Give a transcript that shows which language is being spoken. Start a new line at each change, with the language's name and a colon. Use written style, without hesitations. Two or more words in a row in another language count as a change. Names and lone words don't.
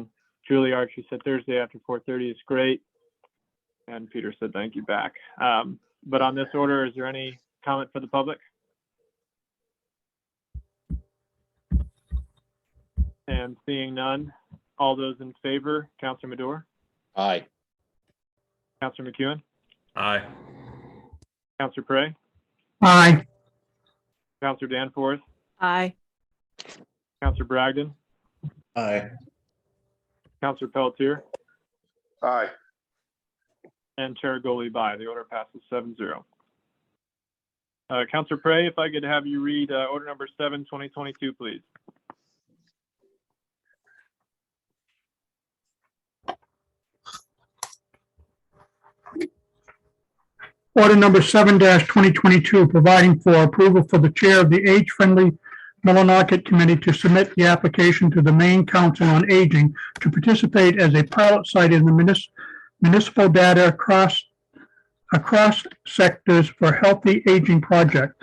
English: Julie Archie said Thursday after 4:30 is great. And Peter said, thank you back. But on this order, is there any comment for the public? And seeing none, all those in favor, Councilor Madore, Aye. Councilor McEwen, Aye. Councilor Prey, Aye. Councilor Danforth, Aye. Councilor Bragdon, Aye. Councilor Pelletier, Aye. and Chair Goli by. The order passes 7-0. Councilor Prey, if I could have you read order number 7, 2022, please. Order number 7-2022, providing for approval for the chair of the age-friendly Millinocket Committee to submit the application to the Maine Council on Aging to participate as a pilot site in the municipal data across sectors for healthy aging project.